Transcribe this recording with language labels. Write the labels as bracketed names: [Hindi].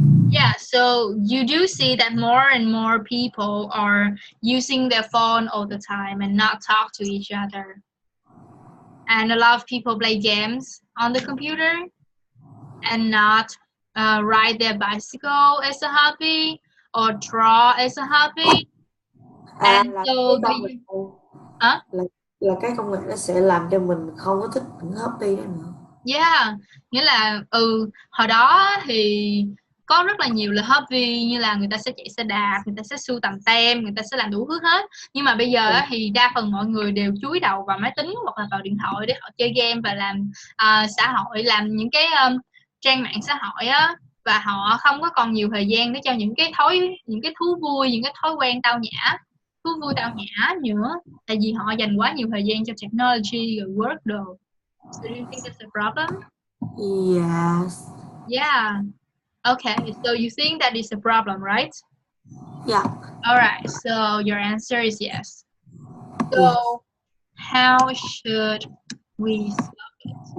[English] Yeah, so you do see that more and more people are using their phone all the time and not talk to each other. And a lot of people play games on the computer and not ride their bicycle as a hobby or draw as a hobby. [Vietnamese] À, [English] And [Vietnamese] là cái [English] so [Vietnamese] công nghệ [English] huh? [Vietnamese] là cái công nghệ nó sẽ làm cho mình không có thích những hobby đó nữa. Yeah, nghĩa là hồi đó thì có rất là nhiều là hobby, như là người ta sẽ chạy xe đạp, người ta sẽ sưu tầm tem, người ta sẽ làm đủ thứ hết. Nhưng mà bây giờ Ừ. thì đa phần mọi người đều chúi đầu vào máy tính hoặc là vào điện thoại để họ chơi game và làm xã hội, làm những cái trang mạng xã hội á, và họ không có còn nhiều thời gian để cho những cái thú vui, những cái thói quen thú vui tao nhã nữa, tại vì họ dành quá nhiều thời gian cho technology rồi work đồ. [English] So do you think that's a problem? Yes. Yeah. Okay, so you think that is a problem, right? Yeah. All right, so your answer is yes. Yes. So how should we stop it?